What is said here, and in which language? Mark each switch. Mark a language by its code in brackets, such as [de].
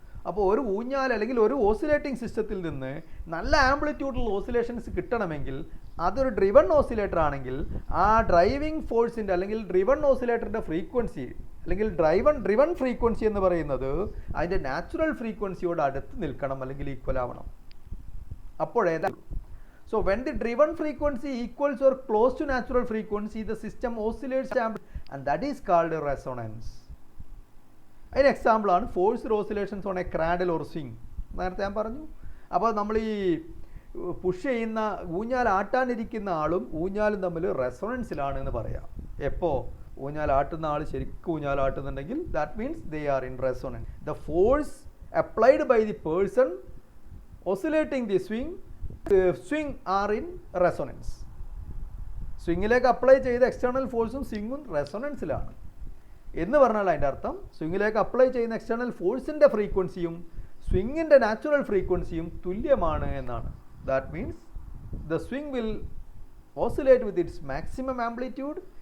[ml] അപ്പോൾ ഒരു ഊഞ്ഞാൽ അല്ലെങ്കിൽ ഒരു ഓസിലേറ്റിംഗ് സിസ്റ്റത്തിൽ നിന്ന് നല്ല ആംപ്ലിറ്റ്യൂഡിൽ ഓസിലേഷൻസ് കിട്ടണമെങ്കിൽ അതൊരു ഡ്രിവൺ ഓസിലേറ്റർ ആണെങ്കിൽ ആ ഡ്രൈവിംഗ് ഫോഴ്സിൻ്റെ അല്ലെങ്കിൽ ഡ്രിവൺ ഓസിലേറ്ററിൻ്റെ ഫ്രീക്വൻസി അല്ലെങ്കിൽ ഡ്രിവൺ ഫ്രീക്വൻസി എന്ന് പറയുന്നത് അതിൻ്റെ നാച്ചുറൽ ഫ്രീക്വൻസിയോട് അടുത്ത് നിൽക്കണം, അല്ലെങ്കിൽ ഈക്വൽ ആവണം. [en] അപ്പോഴേതാ So when the driven frequency equals or close to natural frequency, the system oscillates and that is called a resonance. An example ആണ് forced oscillations on a cradle or swing. [ml] നേരത്തെ ഞാൻ പറഞ്ഞു. അപ്പോൾ നമ്മൾ ഈ പുഷ് ചെയ്യുന്ന ഊഞ്ഞാൽ ആട്ടാനിരിക്കുന്ന ആളും ഊഞ്ഞാലും തമ്മിൽ റെസൊണൻസിലാണ് എന്ന് പറയാം. എപ്പോൾ ഊഞ്ഞാൽ ആട്ടുന്ന ആൾ ശരിക്കും ഊഞ്ഞാൽ ആട്ടുന്നുണ്ടെങ്കിൽ [en] that means they are in resonance. The force applied by the person oscillating the swing are in resonance. [ml] സ്വിങ്ങിലേക്ക് apply ചെയ്ത എക്സ്റ്റേണൽ ഫോഴ്സും സ്വിങ്ങും റെസൊണൻസിലാണ് എന്ന് പറഞ്ഞാൽ അതിൻ്റെ അർത്ഥം സ്വിങ്ങിലേക്ക് അപ്ലൈ ചെയ്യുന്ന എക്സ്റ്റേണൽ ഫോഴ്സിൻ്റെ ഫ്രീക്വൻസിയും സ്വിങ്ങിൻ്റെ നാച്ചുറൽ ഫ്രീക്വൻസിയും തുല്യമാണ് എന്നാണ്. [en] That means the swing will oscillate with its maximum amplitude.